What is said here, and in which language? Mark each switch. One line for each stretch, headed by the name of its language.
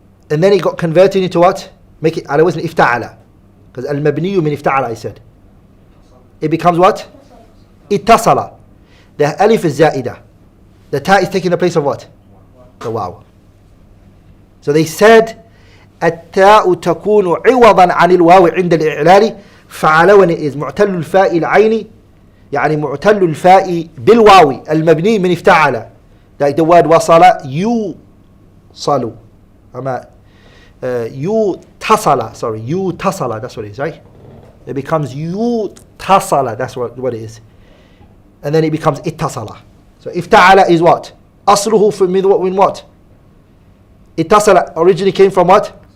English: And then it got converted into what? Make it
Arabic: ala wazni ifta'ala.
English: Because
Arabic: al-mabniyu min ifta'ala,
English: I said. It becomes what? Ittasala. The alif is za'ida. The ta is taking the place of what? The waw. So they said
Arabic: التاء تكون عوضا عن الواو عند الإعلال فعل
English: when it is
Arabic: معتل الفاء العين يعني معتل الفاء بالواو المبني من افتعل.
English: Like the word
Arabic: وصل يوصل أما يتصل,
English: sorry, يتصل, that's what it is, right? It becomes يتصل, that's what it is. And then it becomes اتصل. So افتعل is what? أصله from what? اتصل originally came from what?